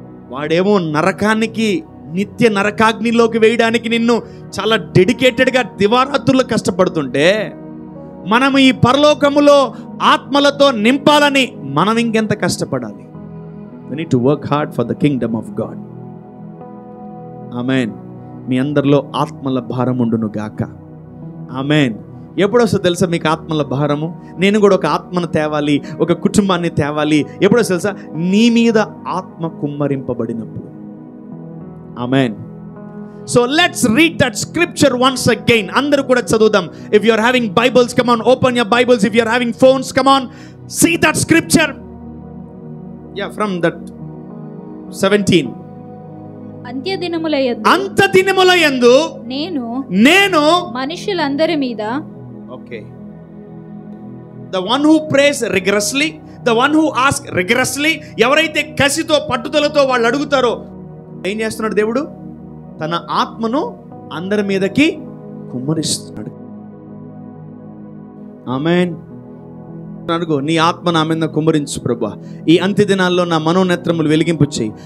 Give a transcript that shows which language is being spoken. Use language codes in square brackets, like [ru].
[te] వాడేమో నరకానికి, నిత్య నరకాగ్నిలోకి వేయడానికి నిన్ను చాలా డెడికేటెడ్గా దివారాత్రులు కష్టపడుతుంటే, మనం ఈ పరలోకములో ఆత్మలతో నింపాలని మనం ఇంకెంత కష్టపడాలి. [en] We need to work hard for the kingdom of God. [te] ఆమేన్. మీ అందరిలో ఆత్మల భారం ఉండును గాక. ఆమేన్. ఎప్పుడొస్తో తెలుసా మీకు ఆత్మల భారము? నేను కూడా ఒక ఆత్మను తేవాలి, ఒక కుటుంబాన్ని తేవాలి. ఎప్పుడొస్తో తెలుసా? నీ మీద ఆత్మ కుమ్మరింపబడినప్పుడు. ఆమేన్. [en] So let's read that scripture once again. [te] Andaru kuda chadudam. [en] If you are having Bibles, come on, open your Bibles. If you are having phones, come on, see that scripture. Yeah, from that 17. [te] అంత్య దినముల యందు నేను మనుషులందరి మీద. [en] Okay. The one who prays rigorously, the one who asks rigorously, [te] ఎవరైతే కసితో పట్టుదలతో వాళ్ళు అడుగుతారో ఏం చేస్తున్నాడు దేవుడు? తన ఆత్మను అందరి మీదకి కుమ్మరిస్తున్నాడు. ఆమేన్. అడుగు, నీ ఆత్మ నా మీద కుమ్మరించు ప్రభువా. ఈ అంత్య దినాల్లో నా మనోనేత్రములు వెలిగింపు చేయి.